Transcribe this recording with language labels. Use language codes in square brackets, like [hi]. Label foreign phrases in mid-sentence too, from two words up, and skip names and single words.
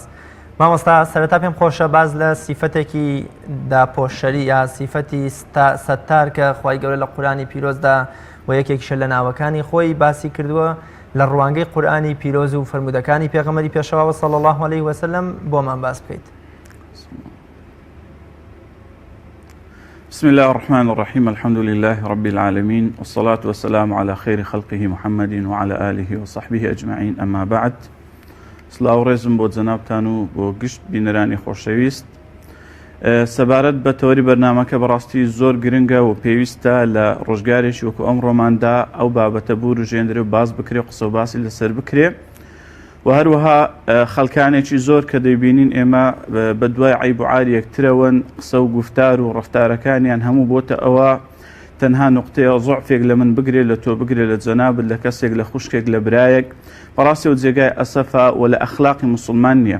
[ckb] مامۆستا سەرەتا پێم خۆشە باز لە سیفەتێکی داپۆشەری یا سیفەتی سەتار کە خوای گەورە لە قورئانی پیرۆزدا و یەکێکیشە لە ناوەکانی خۆی باسی کردووە لە ڕوانگەی قورئانی پیرۆز و فەرمودەکانی پێغەمبەری پێشەوا [ar] صلی الله علیه و سلم [ckb] بۆمان باس بکەیت. [ar] بسم الله الرحمن الرحيم الحمد لله رب العالمين والصلاة والسلام على خير خلقه محمد وعلى آله وصحبه أجمعين أما بعد. [ckb] سلااو ڕێزم بۆ جەنابتان و بۆ گشت بینەرانی خۆشەویست. سەبارەت بە تەوەری بەرنامەکە بەڕاستی زۆر گرنگە و پێویستە لە ڕۆژگارێکی وەکو ئەمڕۆماندا ئەو بابەتە بور و ژێندرێ و باز بکرێ قسە و باسی لەسەر بکرێ و هەروەها خەڵکانێکی زۆر کە دەیبینین ئێمە بە دوای عیب و عاری یەکترەوەن قسە و گوفتار و ڕەفتارەکانیان هەموو بۆتە ئەوە تەنها نقطەیە زوعفێک لە من بگرێ لە تۆ بگرێ لە جەنابت لە کەسێک لە خوشکێک لە برایەک بەڕاستی و جێگای ئەسەفە و لە ئەخلاقی مسلمان نییە.